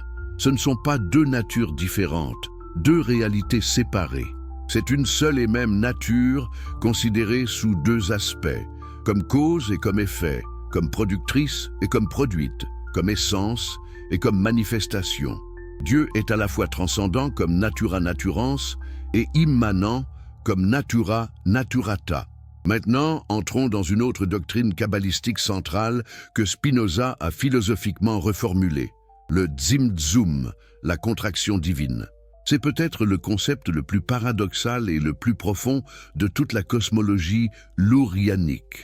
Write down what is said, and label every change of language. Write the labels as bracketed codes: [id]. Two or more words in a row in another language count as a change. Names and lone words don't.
[fr] Ce ne sont pas deux natures différentes, deux réalités séparées. C'est une seule et même nature considérée sous deux aspects, comme cause et comme effet, comme productrice et comme produite, comme essence et comme manifestation. Dieu est à la fois transcendant comme [la] natura naturans [fr] et immanent comme [la] natura naturata. [fr] Maintenant, entrons dans une autre doctrine kabbalistique centrale que Spinoza a philosophiquement reformulée, le Tzimtzum, la contraction divine. C'est peut-être le concept le plus paradoxal et le plus profond de toute la cosmologie lourianique.